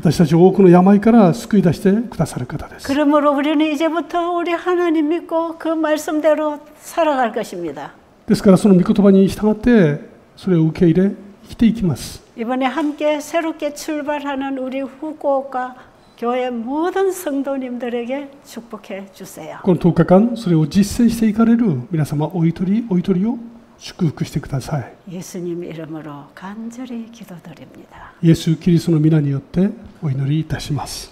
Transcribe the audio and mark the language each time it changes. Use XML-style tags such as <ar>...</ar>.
<ja>私たちを多くの病から救い出してくださる方です。</ja> <ko>그러므로 우리는 이제부터 우리 하나님 믿고 그 말씀대로 살아갈 것입니다.</ko> <ja>ですからその御言葉に従ってそれを受け入れ生きていきます。</ja> <ko>이번에 함께 새롭게 출발하는 우리 후쿠오카 교회 모든 성도님들에게 축복해 주세요.</ko> <ja>この10日間それを実践していかれる皆様お一人お一人を祝福してください。</ja> <ko>예수님 이름으로 간절히 기도드립니다.</ko> <ja>イエス・キリストの皆によってお祈りいたします。</ja>